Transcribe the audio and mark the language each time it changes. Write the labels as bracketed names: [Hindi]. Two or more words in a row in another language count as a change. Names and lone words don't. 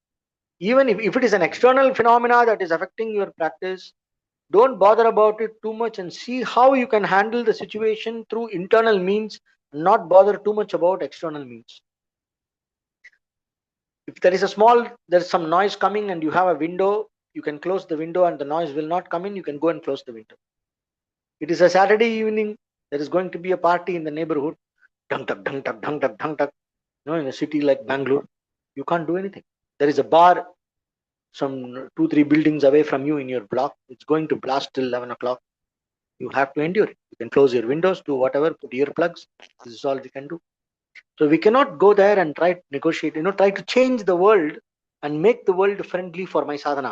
[English] Even if it is an external phenomena that is affecting your practice, don't bother about it too much and see how you can handle the situation through internal means, not bother too much about external means. If there is there's some noise coming and you have a window, you can close the window and the noise will not come in, you can go and close the window. It is a Saturday evening, there is going to be a party in the neighborhood, dung tak, dung tak, dung tak, dung tak. In a city like Bangalore, you can't do anything. There is a bar some 2-3 buildings away from you in your block. It's going to blast till 11 o'clock. You have to endure it. You can close your windows, do whatever, put earplugs. This is all we can do. So we cannot go there and try to negotiate, try to change the world and make the world friendly for my sadhana.